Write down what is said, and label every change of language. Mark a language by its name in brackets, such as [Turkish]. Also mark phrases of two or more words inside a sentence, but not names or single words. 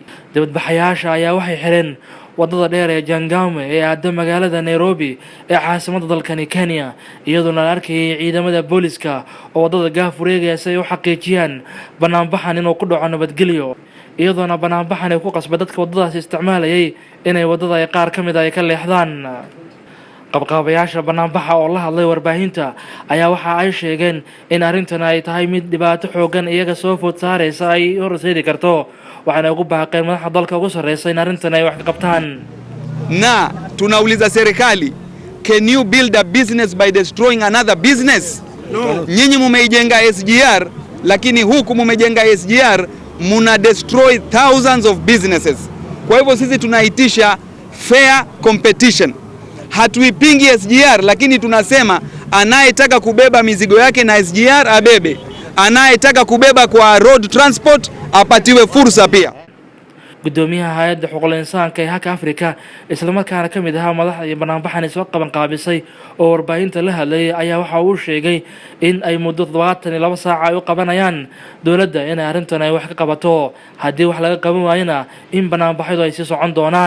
[Somali] dibadbaxayaasha ayaa waxay xireen wadada dheer ee Jangame ee aada magaalada Nairobi ee caasimadda dalkan Kenya iyadoo la arkay ciidamada booliska oo wadada gaaf wareegaya si ay u xaqiijiyaan banaanbaxan inuu ku dhaco nabadgelyo iyadoona banaanbaxan ay ku qasbay dadka wadadaas isticmaalayay inay wadada ay qaar ka mid ah ay ka leexdaan. qabqaabayaasha banaanbaxa oo la hadlay warbaahinta ayaa waxa ay sheegeen in arrintan ay tahay mid dhibaato xoogan iyaga soo food saaraysa ay horseedi karto waxaana ugu baaqeen madaxda dalka ugu sarreeyay in arrintan ay wax ka qabtaan. [Swahili] Na tunauliza serikali, [English] can you build a business by destroying another business? No. [Swahili] Nyinyi mumeijenga SGR lakini huku mumejenga SGR muna [English] destroy thousands of businesses. [Swahili] Kwa hivyo sisi tunaitisha [English] fair competition. [Swahili] Hatuipingi SGR lakini tunasema anayetaka kubeba mizigo yake na SGR abebe, anayetaka kubeba kwa [English] road transport [Swahili] apatiwe fursa pia. [Somali] gudoomiyaha hay'adda xuquuqul insaanka ee Haka Afrika isla markaana kamid ah madaxda iyo banaanbaxan soo qaban qaabisay oo warbaahinta la hadlay ayaa waxa uu sheegay in ay muddo 72 saac ay u qabanayaan dawladda in arrintan ay wax ka qabato haddii wax laga qaban waayana in banaanbaxyadu ay sii socon doonaan.